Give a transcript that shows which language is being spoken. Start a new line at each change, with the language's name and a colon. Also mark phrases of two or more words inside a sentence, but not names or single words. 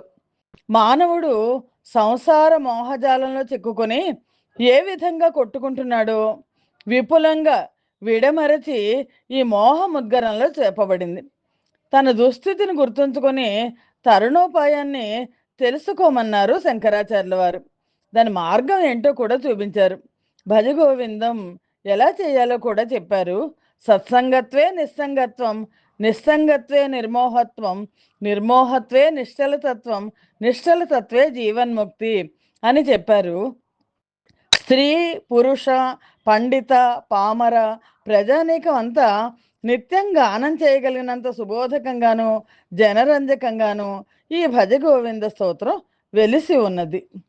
Telugu: మానవుడు సంసార మోహజాలంలో చిక్కుకొని ఏ విధంగా కొట్టుకుంటున్నాడో విపులంగా విడమరచి ఈ మోహముద్గరంలో చెప్పబడింది. తన దుస్థితిని గుర్తుంచుకొని తరుణోపాయాన్ని తెలుసుకోమన్నారు శంకరాచార్యుల వారు. దాని మార్గం ఏంటో కూడా చూపించారు. భజగోవిందం ఎలా చేయాలో కూడా చెప్పారు.
Sanskrit: సత్సంగత్వే నిస్సంగత్వం, నిస్సంగత్వే నిర్మోహత్వం, నిర్మోహత్వే నిశ్చలతత్వం, నిశ్చలతత్వే జీవన్ముక్తి
Telugu: అని చెప్పారు. స్త్రీ, పురుష, పండిత, పామర, ప్రజానీకం అంతా నిత్యం గానం చేయగలిగినంత సుబోధకంగాను జనరంజకంగాను ఈ భజ గోవింద స్తోత్రం వెలిసి ఉన్నది.